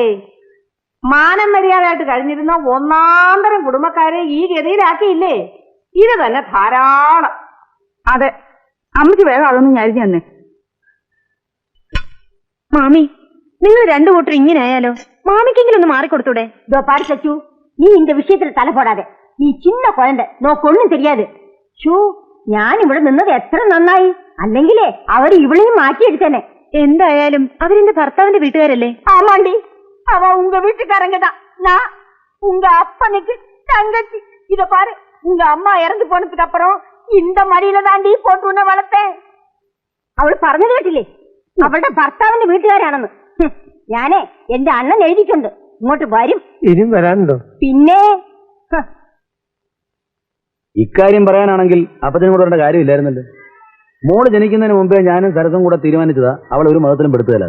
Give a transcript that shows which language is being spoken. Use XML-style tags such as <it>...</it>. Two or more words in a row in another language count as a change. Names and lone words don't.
<ml>മാനം മര്യാദയായിട്ട് കഴിഞ്ഞിരുന്ന ഒന്നാന്തരം കുടുംബക്കാരെ ഈ ഗതിയിലാക്കിയില്ലേ? ഇത് തന്നെ ധാരാളം. അതെ, അമ്മയ്ക്ക് വേഗം അതൊന്നും ഞാനിഞ്ഞു തന്നെ. മാമി, നിങ്ങൾ രണ്ടു കൂട്ടർ ഇങ്ങനെ ആയാലോ? മാമിക്കെങ്കിലും ഒന്ന് മാറിക്കൊടുത്തൂടെ?</ml> <ta>இதோ பாரு சச்சு, நீ இந்த விஷயத்துல தலை போடாத. நீ சின்ன குழந்தை, நோக்கொன்னும் தெரியாது. ஷூ,</ta> <ml>ഞാൻ ഇവിടെ നിന്നത് എത്ര നന്നായി. അല്ലെങ്കിലേ അവർ ഇവളെയും മാറ്റിയെടുത്തേനെ. എന്തായാലും അവരെന്റെ ഭർത്താവിന്റെ വീട്ടുകാരല്ലേ?</ml> <ta>ஆமாண்டி, அவ உங்க வீட்டுக்காரங்கதான். நான் உங்க அப்பனுக்கு தங்கச்சி. இத பாரு, உங்க அம்மா இறந்து போனதுக்கு அப்புறம் இந்த மடியில தாண்டி போட்டு உன்னை வளர்த்தேன்.</ta> <ml>അവൾ പറഞ്ഞത് കേട്ടില്ലേ? അവളുടെ ഭർത്താവിന്റെ വീട്ടുകാരാണെന്ന്. ഞാനേ എന്റെ അണ്ണൻ എഴുതിയിട്ടുണ്ട്, ഇങ്ങോട്ട് വരും. ഇനിയും വരാനുണ്ടോ? പിന്നെ ഇക്കാര്യം പറയാനാണെങ്കിൽ അപ്പച്ചനും കൂടെ വരേണ്ട കാര്യമില്ലായിരുന്നല്ലോ. മോള് ജനിക്കുന്നതിന് മുമ്പേ ഞാനും സരസും കൂടെ തീരുമാനിച്ചതാ അവൾ ഒരു മതത്തിലും പെടുത്തുകയില്ലാതെ.</ml>